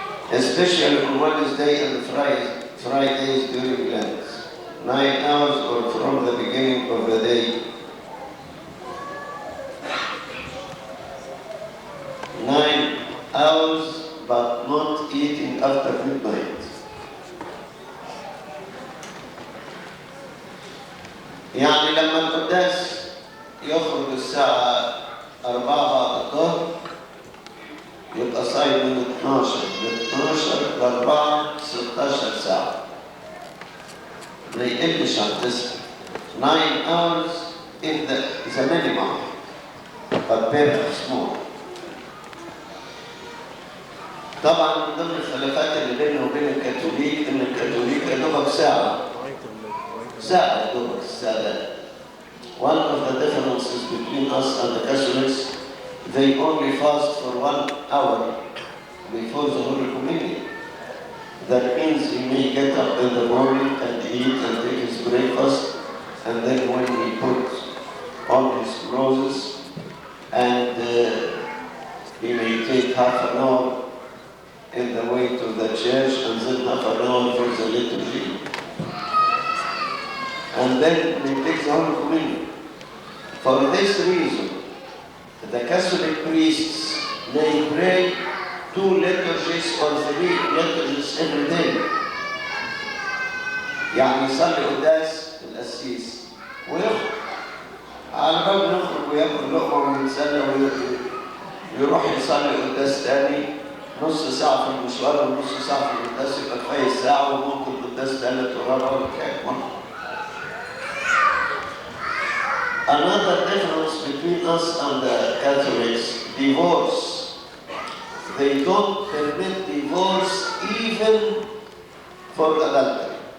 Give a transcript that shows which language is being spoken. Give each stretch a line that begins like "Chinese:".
English: Especially on Wednesday and Fridays during Lent. 9 hours or from the beginning of the day. 9 hours, but not eating after midnight.
Arabic: يعني لما القداس يخرج الساعة 4 بعد الظهر يبقى صايم من 12 ل 4 16 ساعة، ما يقلش عن 9.
English: 9 hours is the minimum, but perhaps more.
Arabic: طبعا من ضمن الخلافات اللي بيننا وبين الكاثوليك ان الكاثوليك يا دوبك ساعة يا دوبك الساعة.
English: One of the differences between us and the Catholics, they only fast for 1 hour before the Holy Communion. That means he may get up in the morning and eat and take his breakfast, and then when he puts on his clothes, and he may take half an hour in the way to the church, and then half an hour for the liturgy. And then he takes the Holy Communion. For this reason, the Catholic priests may pray 2 liturgies or 3 liturgies every day.
Arabic: يعني يصلي قداس القسيس ويخرج، على بال ما يخرج وياكل لقمه ويتسلى ويروح يصلي قداس تاني، نص ساعة في المشوار ونص ساعة في القداس، يبقى كفاية ساعة وممكن قداس ثالث ورابع وكمان.
English: Another difference between us and the Catholics, divorce. They don't permit divorce even for adultery.